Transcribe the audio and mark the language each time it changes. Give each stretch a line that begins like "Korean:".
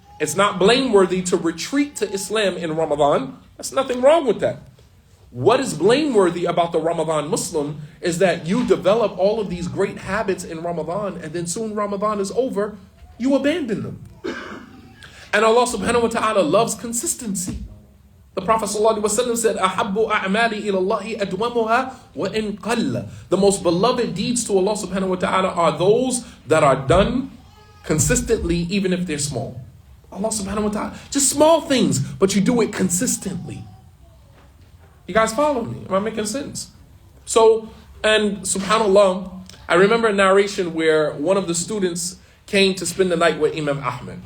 English: It's not blameworthy to retreat to Islam in Ramadan. There's nothing wrong with that. What is blameworthy about the Ramadan Muslim is that you develop all of these great habits in Ramadan, and then soon Ramadan is over, you abandon them. And Allah subhanahu wa ta'ala loves consistency. The Prophet ﷺ said,
Arabic: أَحَبُّ أَعْمَالِ إِلَى اللَّهِ أَدْوَمُهَا وَإِنْ قَلَّ.
English: The most beloved deeds to Allah subhanahu wa ta'ala are those that are done consistently, even if they're small. Allah subhanahu wa ta'ala, just small things, but you do it consistently. You guys follow me? Am I making sense? So, and subhanAllah, I remember a narration where one of the students came to spend the night with Imam Ahmed.